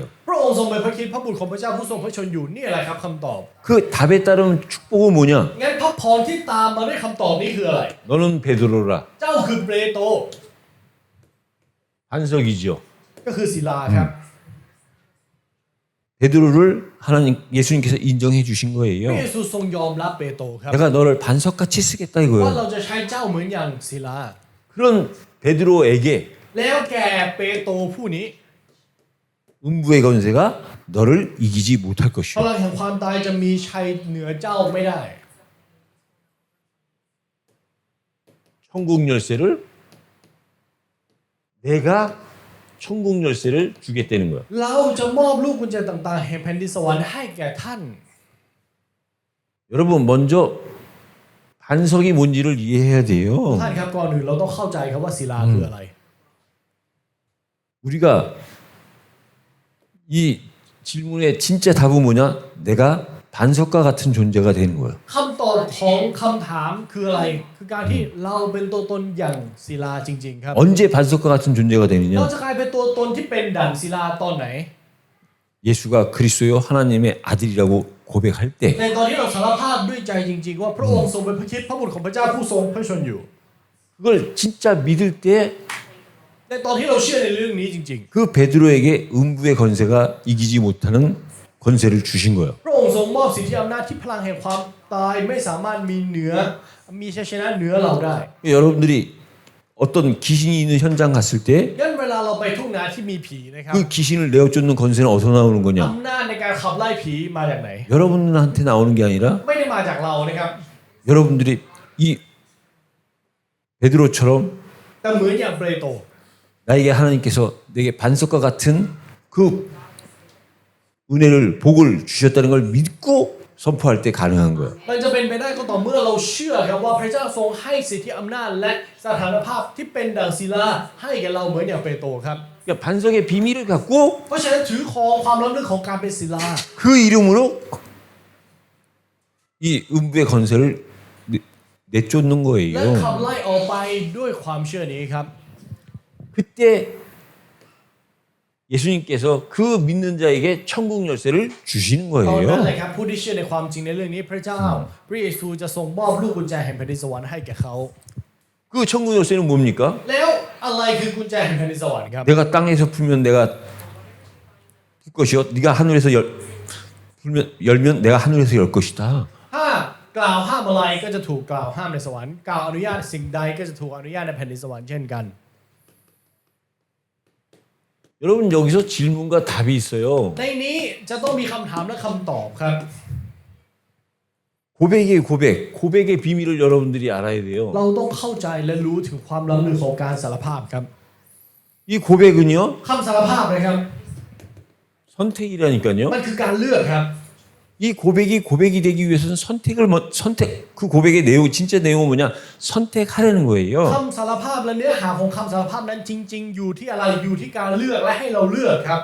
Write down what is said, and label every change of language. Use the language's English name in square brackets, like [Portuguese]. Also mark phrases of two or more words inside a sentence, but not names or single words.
[Thai] พระองค์ทรงเป็นพระคริสต์พระบุตรของพระเจ้าผู้ทรงพระชนอยู่นี่แหละครับคำตอบ [Korean] 그 답에 따른 축복은 뭐냐? [Thai] งั้นพระพรที่ตามมาด้วยคำตอบนี้คืออะไร [Korean] 너는 베드로라. [Thai] เจ้าคือเปโตร [Korean] 반석이죠. [Thai] ก็คือศิลาครับ [Korean] 베드로를 하나님 예수님께서 인정해 주신 [Thai] พระเย [Korean] 거예요. [Thai] ซูทรงยอมรับเปโตรครับ [Korean] 내가 너를 반석같이 쓰겠다 [Thai] ว่า [Korean] 이거예요. [Thai] เราจะใช้เจ้าเหมือนอย่างศิลา [Korean] 그런 베드로에게 [Thai] แล้วแก่เปโตรผู้นี้ [Korean] 음부의 권세가 너를 이기지 못할 [Thai] พ [Korean] 것이요. [Thai] ลังแห่งความตายจะมีชัยเหนือเจ้าไม่ได้ [Korean] 천국 열쇠를 내가 천국 열쇠를 주겠다는 거야. [Thai] เราจะมอบลูกกุญแจต่างๆแห่งแผ่นดินสวรรค์ให้แก่ท่าน [Korean] 여러분 먼저 반석이 뭔지를 이해해야 돼요. [Thai] ท่านครับก่อนอื่นเราต้องเข้าใจครับว่าศิลาคืออะไร [Korean] 우리가 이 질문의 진짜 답은 뭐냐? 내가 반석과 같은 존재가 되는 거예요. [Thai] คำตอบของคำถามคืออะไร คือการที่เราเป็นตัวตนอย่างศิลาจริงๆครับ [Korean] 언제 반석과 같은 존재가 [Thai] เรา [Korean] 되느냐? [Thai] จะกลายเป็นตัวตนที่เป็นดั่งศิลาตอนไหน [Korean] 예수가 그리스도요 하나님의 아들이라고 고백할 때 [Thai] ในตอนที่เราสารภาพด้วยใจจริงๆว่าพระองค์ทรงเป็นพระคริสต์พระบุตรของพระเจ้าผู้ทรงพระชนอยู่ [Korean] 그걸 진짜 믿을 때 그 [Thai] ในตอนที่เราเชื่อในเรื่องนี้จริง [Korean] 베드로에게 음부의 권세가 이기지 못하는 권세를 주신 거예요. [Thai] ๆ พระองค์ทรงมอบสิทธิอำนาจที่พลังแห่งความตายไม่สามารถมีชัยชนะเหนือเราได้ [Korean] 여러분들이 어떤 귀신이 있는 현장 갔을 때 [Thai] งั้นเวลาเราไปทุ่งนาที่มีผีนะครับ [Korean] 그 귀신을 내어쫓는 권세는 어디서 나오는 거냐? [Thai] อำนาจในการขับไล่ผีมาจากไหน [Korean] 여러분한테 나오는 게 아니라 [Thai] ไม่ได้มาจากเรานะครับ [Korean] 여러분들이 이 베드로처럼 [Thai] แต่เหมือนอย่างเปโตร [Korean] 나에게 하나님께서 내게 반석과 같은 그 은혜를 복을 주셨다는 걸 믿고 선포할 때 가능한 거예요. [Thai] มันจะเป็นไปได้ก็ต่อเมื่อเราเชื่อครับว่าพระเจ้าทรงให้สิทธิอำนาจและสถานภาพที่เป็นดังศิลาให้แก่เราเหมือนอย่างเปโตรครับ [Korean] 그러니까 반석의 비밀을 갖고 [Thai] เพราะฉะนั้นถือครองความล้ำลึกของการเป็นศิลา [Korean] 그 이름으로 이 음부의 권세를 내쫓는 [Thai] และขับ [Korean] 거예요. [Thai] ไล่ออกไปด้วยความเชื่อนี้ครับ [Korean] 그때 예수님께서 그 믿는 자에게 천국 열쇠를 주시는 [Thai] ตอนนั้น [Korean] 거예요. [Thai] เลยครับผู้ที่เชื่อในความจริงในเรื่องนี้พระเจ้าพระเยซูจะทรงมอบลูกกุญแจแห่งแผ่นดินสวรรค์ให้แก่เขา [Korean] 그 천국 열쇠는 뭡니까? [Thai] แล้วอะไรคือกุญแจแห่งแผ่นดินสวรรค์ครับ [Korean] 내가 땅에서 풀면 내가 풀 것이요. 네가 하늘에서 열면 내가 하늘에서 열 것이다. [Thai] ถ้ากกล่าวห้ามอะไรก็จะถูกกล่าวห้ามในสวรรค์กล่าวอนุญาตสิ่งใดก็จะถูกอนุญาตในแผ่นดินสวรรค์เช่นกัน [Korean] 여러분 여기서 질문과 답이 있어요. [Thai] ในนี้จะต้องมีคำถามและคำตอบครับ [Korean] 고백이에요, 고백. 고백의 비밀을 여러분들이 알아야 돼요. [Thai] เราต้องเข้าใจและรู้ถึงความล้ำลึกของการสารภาพครับ [Korean] 이 고백은요, [Thai] คำสารภาพนะครับ [Korean] 선택이라니까요. [Thai] มันคือการเลือกครับ [Korean] 이 고백이 고백이 되기 위해서는 그 고백의 내용, 진짜 내용은 뭐냐? 선택하라는 거예요. [Thai] คำสารภาพและเนื้อหาของคำสารภาพนั้นจริงๆอยู่ที่อะไรอยู่ที่การเลือกและให้เราเลือกครับ